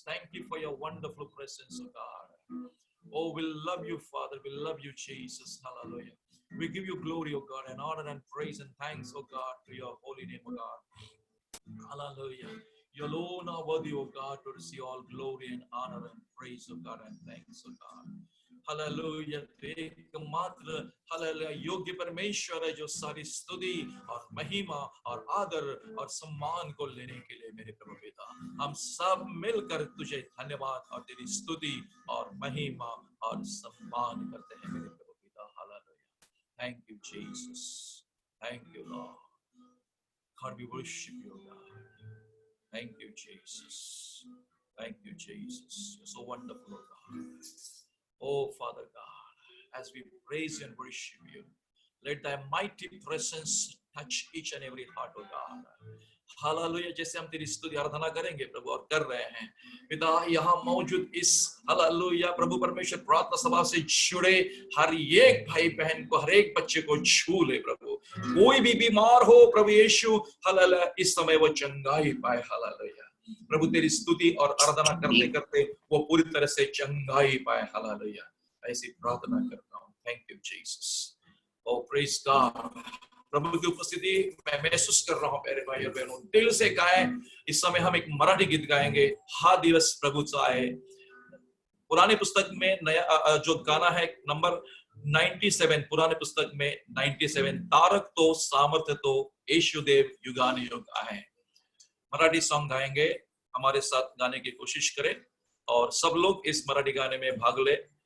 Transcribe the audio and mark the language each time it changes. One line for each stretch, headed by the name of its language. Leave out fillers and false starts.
English: Thank you for your wonderful presence, oh God. Oh, we love you, Father. We love you, Jesus. Hallelujah. We give you glory, oh God, and honor and praise and thanks, oh God, to your holy name, oh God. Hallelujah. You alone are worthy, oh God, to receive all glory and honor and praise, oh God, and thanks, oh God.
Hindi: Hallelujah. एकमात्र hallelujah योग्य परमेश्वर है जो सारी स्तुति और महिमा और आदर और सम्मान को लेने के लिए मेरे प्रभु पिता हम सब मिलकर तुझे धन्यवाद और तेरी स्तुति और महिमा और सम्मान करते हैं मेरे प्रभु पिता।
English: Hallelujah. Thank you, Jesus. Thank you, Lord. God, we worship you, God. Thank you, Jesus. Thank you, Jesus. You're so wonderful, oh God. Oh, Father God, as we praise you and worship you, let thy mighty presence touch each and every heart, oh God.
Hindi: Hallelujah. जैसे हम तेरी स्तुति आराधना करेंगे प्रभु और कर रहे हैं पिता, यहाँ मौजूद इस हालेलुया प्रभु परमेश्वर प्रार्थना सभा से जुड़े हर एक भाई बहन को, हर एक बच्चे को छू ले प्रभु। कोई भी बीमार हो प्रभु यीशु हालेलुया इस समय वो चंगाई पाए। हालेलुया प्रभु तेरी स्तुति और आराधना करते करते वो पूरी तरह से चंगाई पाए। हालेलुया ऐसी प्रार्थना करता हूँ।
English: Thank you Jesus. Oh praise God.
Hindi: प्रभु की उपस्थिति मैं महसूस कर रहा हूँ मेरे भाई और बहनों, दिल से गाएं। इस समय हम एक मराठी गीत गाएंगे,
Marathi: हा दिवस प्रभुचा आहे।
Hindi: पुराने पुस्तक में नया जो गाना है नंबर 97, पुराने पुस्तक में 97,
Marathi: तारक तो सामर्थ्य तो येशुदेव युगानुयुग आहे।
Hindi: मराठी सॉन्ग गाएंगे, हमारे साथ गाने की कोशिश करें और सब लोग इस मराठी गाने में भाग ले।